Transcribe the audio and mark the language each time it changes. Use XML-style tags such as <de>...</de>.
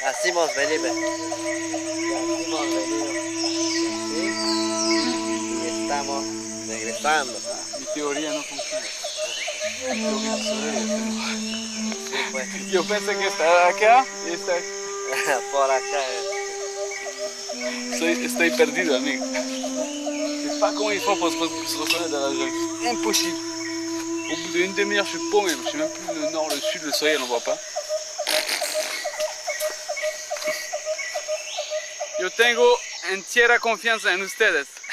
<es>Así hemos venido. Así hemos venido. ¿Sí? Y estamos regresando. Mi teoría no funciona. Yo vi el sol y Sí, pues. yo pensé que estaba acá y está aquí. Por acá. Estoy perdido, amigo.</es> <fr>Je sais pas comment ils font pour se reconnaître dans la jungle. Impossible. Au bout d'une demi-heure, je suis paumé. Je sais même plus le nord, le sud, le soleil, on ne voit pas.</fr> <es>Yo tengo entera confianza en ustedes.</es>